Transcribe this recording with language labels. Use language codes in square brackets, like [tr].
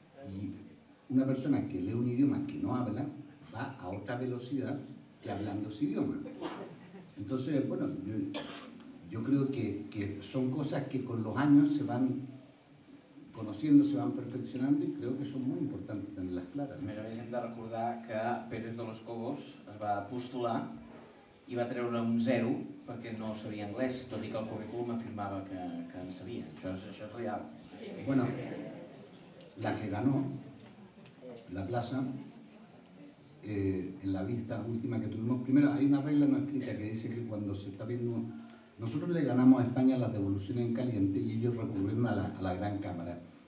[es] Y una persona que lee un idioma que no habla va a otra velocidad que hablando ese idioma. Entonces, bueno, yo creo que son cosas que con los años se van conociendo, se van perfeccionando [ca] i crec que són molt importants tenir-les clares. A més, hem de recordar que Pérez de los Cobos es va postular i va treure un 0 perquè no sabia anglès, tot i que el currículum afirmava que en sabia. Això és real. [es] Bueno, la que ganó la plaza, en la vista última que tuvimos, primero hay una regla no escrita que dice que cuando se está viendo... Nosotros le ganamos a España las devoluciones en caliente y ellos recurrieron a la Gran Cámara.